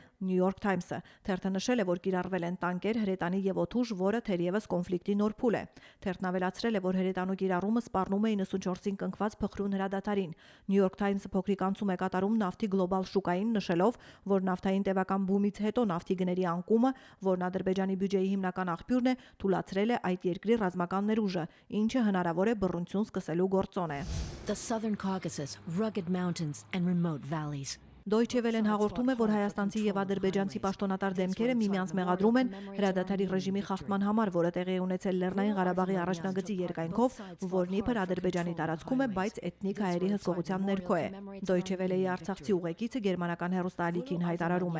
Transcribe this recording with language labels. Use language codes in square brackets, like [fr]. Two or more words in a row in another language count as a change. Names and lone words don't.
[hy] New York Times-ը։ Թերթը նշել է, որ կիրառվել են տանկեր, հրետանի եւ օդուժ, որը թերևս կոնֆլիկտի նոր փուլ է։ Թերթն ավելացրել է, որ հրետանու կիրառումը սպառնում է 94-ին կնքված փխրուն հրադադարին։ New York Times-ը փոքրիկ անցում է կատարում նավթի գլոբալ շուկային, նշելով, որ նավթային տևական բումից հետո նավթի գների անկումը, որն Ադրբեջանի բյուջեի հիմնական աղբյուրն է, թույլատրել է այդ երկրի ռազմական ներուժը, ինչը հնարավոր է բռնություն սկսելու գործոն է։ [en] The Southern Caucasus, rugged mountains and remote valleys. [hy] Deutsche Welle-ն հաղորդում է, որ հայաստանցի եւ ադրբեջանցի պաշտոնատար դեմքերը միմյանց մեղադրում են հրադադարի ռեժիմի խախտման համար, որը տեղի է ունեցել Լեռնային Ղարաբաղի առաջնագծի երկայնքով, որն իբր Ադրբեջանի տարածքում է, բայց էթնիկ հայերի հսկողության ներքո է։ Deutsche Welle-ի արցախցի ուղեկիցը գերմանական հեռուստաալիքին հայտարարում է.